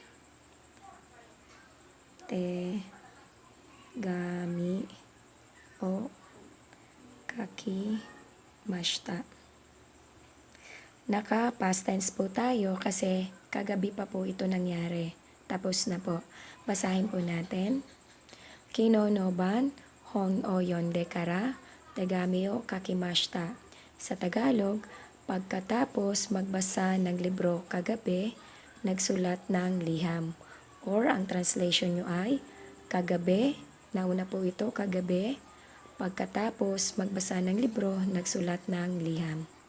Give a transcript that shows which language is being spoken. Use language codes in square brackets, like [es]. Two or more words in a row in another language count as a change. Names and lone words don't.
[ja] 手紙を書きました. [tl] Naka past tense po tayo kasi kagabi pa po ito nangyari. Tapos na po. Basahin po natin. [ja] 昨日の晩本を読んでから、手紙を書きました. [tl] Sa Tagalog, pagkatapos magbasa ng libro kagabi, nagsulat ng liham. Or ang translation nyo ay, kagabi, nauna po ito, kagabi, pagkatapos magbasa ng libro, nagsulat ng liham.